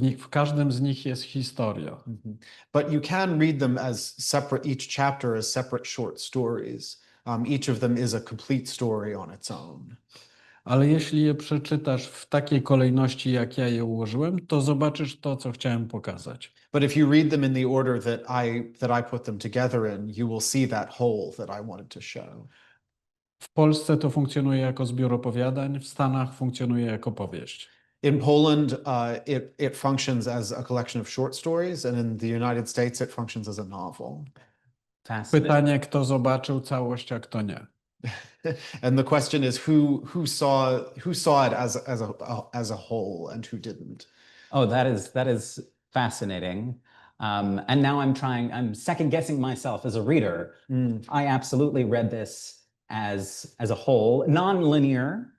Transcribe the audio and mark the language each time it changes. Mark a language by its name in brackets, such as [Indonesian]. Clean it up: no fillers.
[Polish] W każdym z nich jest historia. [English] But you can read them as separate, each chapter as separate short stories. Each of them is a complete story on its own. [Polish] Ale jeśli je przeczytasz w takiej kolejności, jak ja je ułożyłem, to zobaczysz to, co chciałem pokazać. [English] But if you read them in the order that I put them together in, you will see that whole that I wanted to show. [Polish] W Polsce to funkcjonuje jako zbiór opowiadań, w Stanach funkcjonuje jako powieść. [English] In Poland, it functions as a collection of short stories, and in the United States, it functions as a novel. [Polish] Pytanie, kto zobaczył całość, a kto nie. [English] And the question is who saw it as a whole and who didn't. Oh, that is fascinating. And now I'm second guessing myself as a reader. I absolutely read this as a whole, non-linear.